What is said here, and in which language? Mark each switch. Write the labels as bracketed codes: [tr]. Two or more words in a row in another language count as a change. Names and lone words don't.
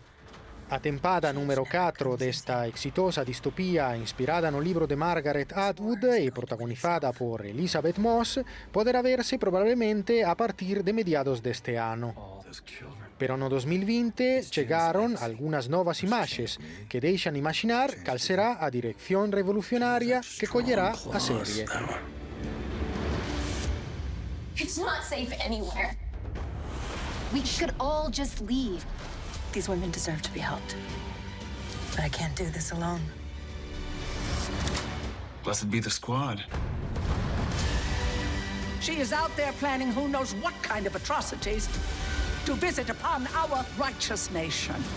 [gl] A tempada número 4 desta exitosa distopía inspirada no libro de Margaret Atwood e protagonizada por Elizabeth Moss poderá verse probablemente a partir de mediados deste ano. Pero no 2020 chegaron algunhas novas imaxes que deixan imaginar cal será a dirección revolucionaria que collerá a serie. [en] It's not safe anywhere. We should all just leave. These women deserve to be helped. But I can't do this alone. Blessed be the squad. She is out there planning who knows what kind of atrocities to visit upon our righteous nation.